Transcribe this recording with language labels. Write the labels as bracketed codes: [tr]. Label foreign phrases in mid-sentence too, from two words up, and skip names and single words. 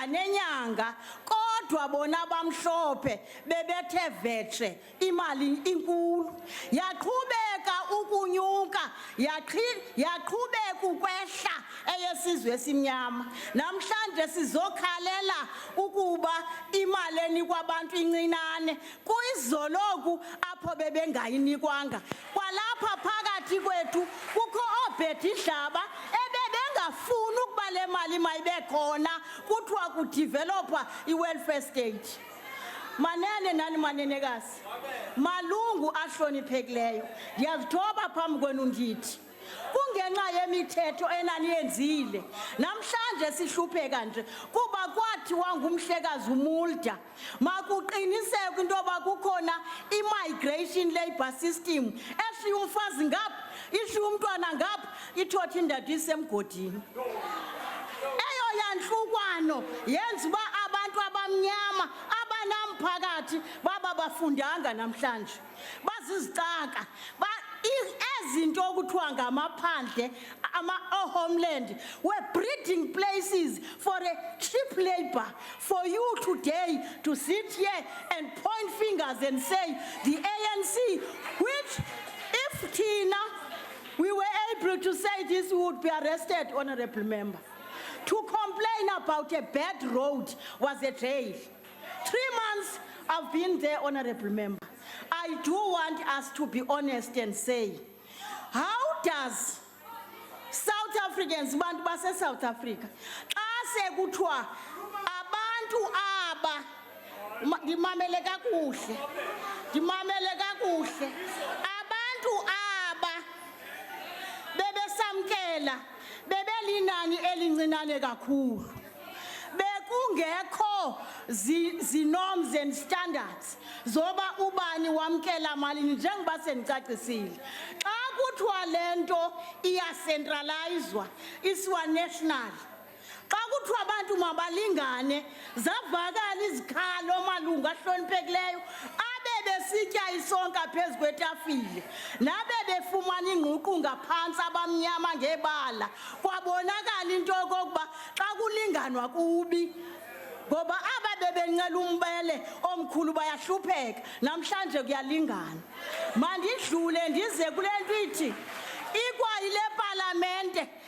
[xh] nenyanga kodwa bona bamhlophe bebethe vetshe imali inkulu yaqhubeka ukunyuka yaqhubeka ukwehla eyesizwe esimnyama namhlanje sizokhalela ukuba imali enikwa abantu incinane kuyizoloku apho bebengayinikwanga kwalapha phakathi kwethu kukho oBetty Dlaba ebebengafuni ukuba le mali mayibe khona kuthiwa kudevelopa i- [en] welfare state [xh] manene nani manenekazi malungu ahloniphekileyo ndiyazithoba phambi kwenu ndithi kungenxa yemithetho enaniyenzile namhlanje sihlupheka nje kuba kwathiwa ngumhlekazi uMulda makuqiniseke into yoba kukhona i- [en] migration labour system [xh] eshiya umfazi ngapha ishiya umntwana ngapha ithotha indoda isemgodini eyo yantlukwano yenza uba abantu abamnyama abanamphakathi baba bafundanga namhlanje bazizicaka ezinto okuthiwa ngamaphandle [en] homeland were breeding places for a cheap labor for you today to sit here and point fingers and say the ANC, which if Tina we were able to say this, we would be arrested, honorable member. To complain about a bad road was a jail. 3 months I've been there, honorable member. I do want us to be honest and say, how does South Africans, [xh] bantu base South Africa, xa sekuthiwa abantu aba ndimamele kakuhle abantu aba bebesamkela bebelinani elincinane kakhulu bekungekho [en] norms and standards [xh] zoba ubani wamkela malini njengoba sendicacisile xa kuthiwa lento iyacentralizwa isiwa national xa kuthiwa abantu mabalingane zavakala izikhalo malungu ahloniphekileyo besitya isonka phezu kwetafile nabe befumana ingququ ngaphantsi abamnyama ngebala kwabonakala into yokokuba xa kulinganwa kubi ngoba aba bebencela umbele omkhulu bayahlupheka namhlanje kuyalingana mandidlule ndize kule nto ithi ikwayile parliamente